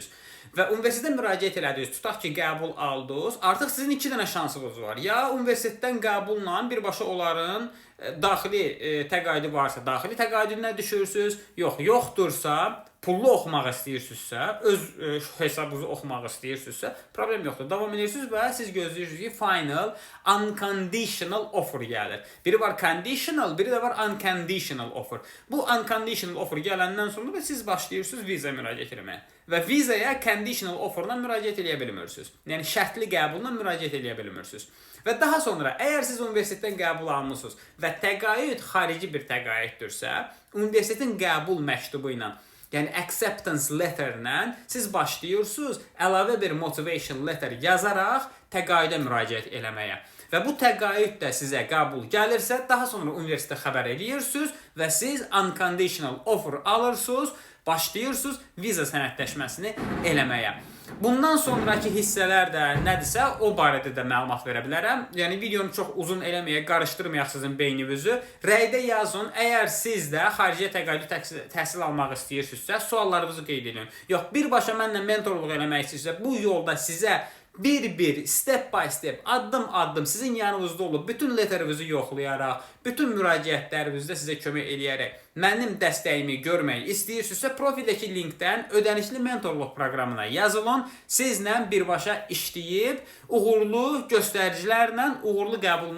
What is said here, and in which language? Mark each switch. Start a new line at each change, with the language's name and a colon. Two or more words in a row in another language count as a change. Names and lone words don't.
Azerbaijani: Və universitetə müraciət elədiniz, tutaq ki, qəbul aldınız, artıq sizin 2 dənə şansınız var. Ya universitetdən qəbulla birbaşa onların daxili təqaüdü varsa, daxili təqaüdünə düşürsünüz, yoxdursa, pullu oxumaq istəyirsinizsə, öz hesabınızı oxumaq istəyirsinizsə, problem yoxdur. Davam edirsiniz və siz gözləyirsiniz ki,
English: final unconditional offer gəlir.
Azerbaijani: Biri var conditional, biri də var
English: unconditional offer.
Azerbaijani: Bu
English: unconditional offer
Azerbaijani: gələndən sonra da siz başlayırsınız viza müraciət etməyə. Və vizaya
English: conditional offerla
Azerbaijani: müraciət edə bilmirsiniz. Yəni şərtli qəbulla müraciət edə bilmirsiniz. Və daha sonra, əgər siz universitetdən qəbul almısınız və təqaüd xarici bir təqaüddürsə, universitetin qəbul məktubu ilə, yəni
English: acceptance letter
Azerbaijani: ilə siz başlayırsınız əlavə bir
English: motivation letter
Azerbaijani: yazaraq təqaüdə müraciət eləməyə. Və bu təqaüd də sizə qəbul gəlirsə, daha sonra universitetə xəbər edirsiniz və siz
English: unconditional offer
Azerbaijani: alırsınız, başlayırsınız viza sənədləşməsini eləməyə. Bundan sonraki hissələr də nədirsə, o barədə də məlumat verə bilərəm. Yəni videonu çox uzun eləməyə, qarışdırmayaq sizin beyninizi. Rəydə yazın, əgər siz də xarici təqaüdü təhsil almaq istəyirsinizsə, suallarınızı qeyd edin. Yox, birbaşa mənlə mentorluq eləmək istəyirsinizsə, bu yolda sizə bir-bir,
English: step by step,
Azerbaijani: addım-addım sizin yanınızda olub, bütün letterinizi yoxlayaraq, bütün müraciətlərinizdə sizə kömək eləyərək mənim dəstəyimi görmək istəyirsinizsə, profildəki linkdən ödənişli mentorluq proqramına yazılın, sizlə birbaşa işləyib, uğurlu göstəricilərlə uğurlu qəbulunuzu alaq.